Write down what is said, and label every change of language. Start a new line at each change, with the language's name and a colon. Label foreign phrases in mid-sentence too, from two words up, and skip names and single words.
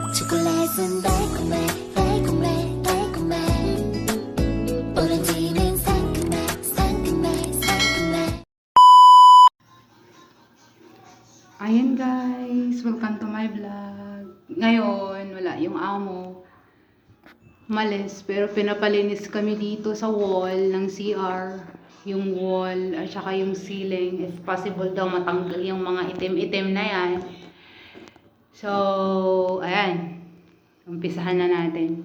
Korean: 초콜릿은 달콤해 달콤해 달콤해 오렌지는 상큼해 상큼해 상큼해.
Filipino: Ayan guys,
English: welcome to my vlog.
Filipino: Ngayon, wala yung amo. Umalis, pero pinapalinis kami dito sa wall ng CR. Yung wall, at saka yung ceiling.
English: If possible
Filipino: daw matanggal yung mga itim-itim na yan. So, ayan. Umpisahan na natin.